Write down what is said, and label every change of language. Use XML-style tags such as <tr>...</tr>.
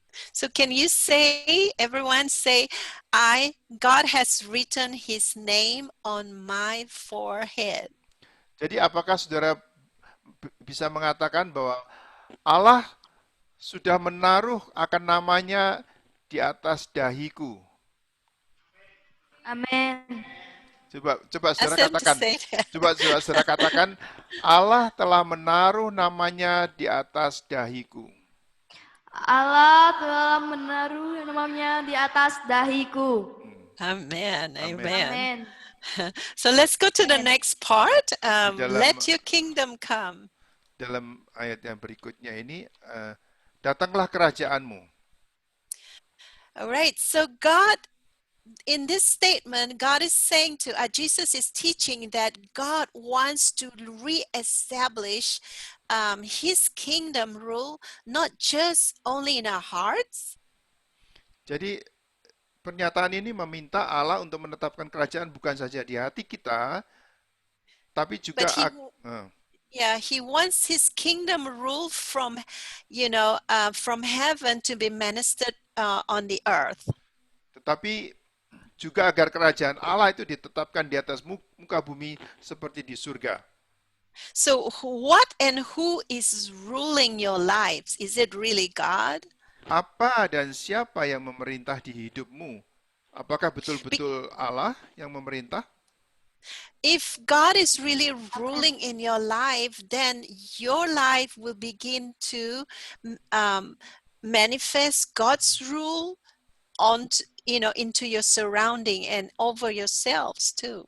<en>So can you say, everyone say, God has written his name on my forehead.</en> <id>Jadi apakah saudara bisa mengatakan bahwa Allah sudah menaruh akan namanya di atas dahiku? Amin. Coba saudara</id> <en>Ask them to</en> <id>katakan.</id> <en>say that.</en> <id>Coba saudara katakan, Allah telah menaruh namanya di atas dahiku. Allah telah menaruh namanya di atas dahiku.</id> <en>Amen. Amen.</en> <id>Amin.</id> <en>So let's go to the Amen. next part.</en> <id>dalam-</id> <en>Let your kingdom come.</en> <id>Dalam ayat yang berikutnya ini, datanglah kerajaanmu.</id> <en>All right. So God, in this statement, God is saying to, Jesus is teaching that God wants to reestablish his kingdom rule, not just only in our hearts,</en> <id>Jadi pernyataan ini meminta Allah untuk menetapkan kerajaan bukan saja di hati kita, tapi juga</id> <en>but he wants his kingdom rule from, from heaven to be ministered on the earth.</en> <id>tetapi juga agar kerajaan Allah itu ditetapkan di atas muka bumi seperti di surga.</id> <en>So what and who is ruling your lives? Is it really God?</en> <id>Apa dan siapa yang memerintah di hidupmu? Apakah betul-betul Allah yang memerintah?</id> <en>If God is really ruling in your life, then your life will begin to manifest God's rule into your surrounding and over yourselves too.</en>